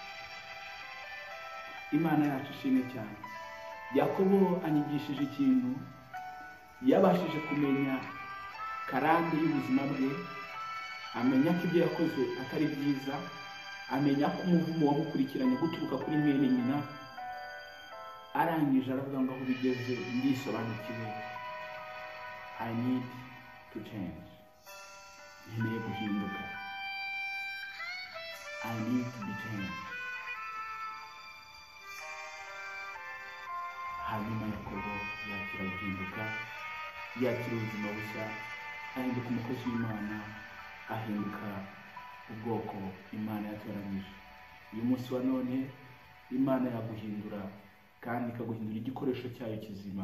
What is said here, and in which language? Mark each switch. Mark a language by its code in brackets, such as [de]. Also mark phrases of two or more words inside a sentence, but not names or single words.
[rw] Imana yacu ishimwe cyane. Yakobo anyigishije ikintu, yabashije kumenya karande y'ubuzima bwe, amenya ko ibyo yakoze atari byiza, amenya ko umuvumo wamukurikiranye guturuka kuri mwene nyina. Arangije aravuga ngo aho bigeze ndisobanukiwe, [en] I need to change. [rw] Nkeneye guhinduka. [en] I need to be changed. [rw] Hanyuma Yakobo yakira guhinduka, yakira ubuzima bushya, ahinduka umukozi w'Imana, ahinduka ubwoko Imana yatoranyije. Uyu munsi wa none Imana yaguhindura, kandi ikaguhindura igikoresho cyayo kizima.